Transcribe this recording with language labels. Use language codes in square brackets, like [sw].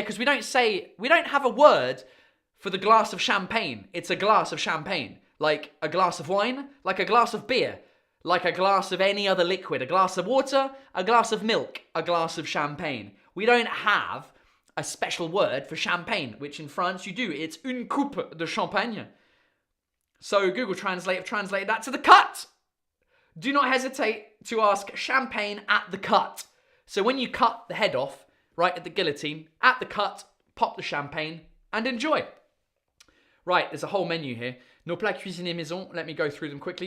[en] Yeah, because we don't have a word for the glass of champagne. It's a glass of champagne. Like a glass of wine, like a glass of beer, like a glass of any other liquid, a glass of water, a glass of milk, a glass of champagne. We don't have a special word for champagne, which in France you do. It's [fr] une coupe de champagne. [en] So Google Translate have translated that to the cut. Do not hesitate to ask champagne at the cut. So when you cut the head off, right at the guillotine, at the cut, pop the champagne and enjoy. Right, there's a whole menu here. [fr] Nos plats cuisinés maison, [en] let me go through them quickly.